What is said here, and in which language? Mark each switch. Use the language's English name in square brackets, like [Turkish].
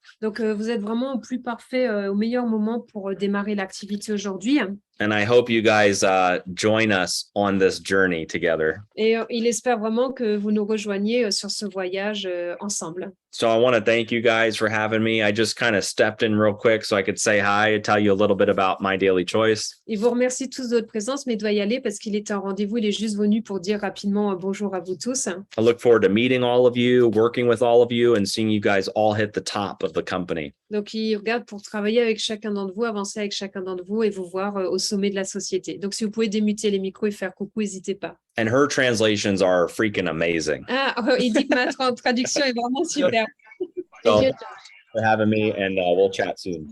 [French] Donc, vous êtes vraiment au plus parfait, au meilleur moment pour démarrer l'activité aujourd'hui. [English] And I hope you guys join us on this journey together. [French] Et il espère vraiment que vous nous rejoigniez sur ce voyage ensemble. [English] So I want to thank you guys for having me. I just kind of stepped in real quick so I could say hi and tell you a little bit about My Daily Choice. [French] Il vous remercie tous de votre présence, mais il doit y aller parce qu'il était en rendez-vous. Il est juste venu pour dire rapidement bonjour à vous tous. [English] I look forward to meeting all of you, working with all of you, and seeing you guys all hit the top of the company. [French] Donc, il regarde pour travailler avec chacun d'entre vous, avancer avec chacun d'entre vous et vous voir au sommet de la société. Donc, si vous pouvez démuter les micros et faire coucou, n'hésitez pas. [English] And her translations are freaking amazing. [French] Ah, il dit que ma traduction est vraiment super. [English] So, for having me, and we'll chat soon.